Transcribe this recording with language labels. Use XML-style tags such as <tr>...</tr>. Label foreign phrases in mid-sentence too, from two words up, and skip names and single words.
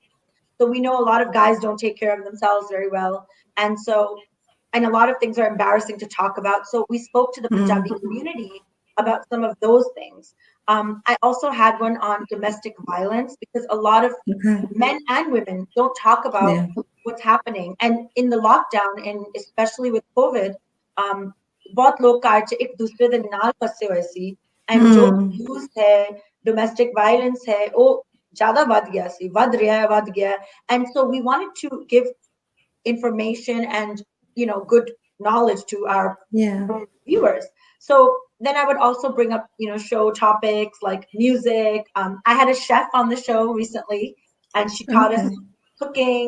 <en>So we know a lot of guys don't take care of themselves very well, and a lot of things are embarrassing to talk about. So we spoke to the Punjabi community about some of those things. I also had one on domestic violence, because a lot of men and women don't talk about what's happening. And in the lockdown, and especially with COVID,</en> <pa>ਬਹੁਤ ਲੋਗ ਕਾਰ ਚ ਏਕ ਦੂਸਰੇ ਦੇ ਨਾਲ ਫਸੇ ਹੋਏ ਸੀ, and जो abuse है,</pa> <en>domestic violence</en> <pa>ਹੈ, ਵੋ ਜ਼ਿਆਦਾ ਬੜ੍ਹ ਗਿਆ ਸੀ, ਬੜ੍ਹ ਰਿਹਾ ਹੈ, ਬੜ੍ਹ ਗਿਆ.</pa> <en>And so we wanted to give information and good knowledge to our viewers. So then I would also bring up show topics like music. I had a chef on the show recently, and she taught us cooking.</en>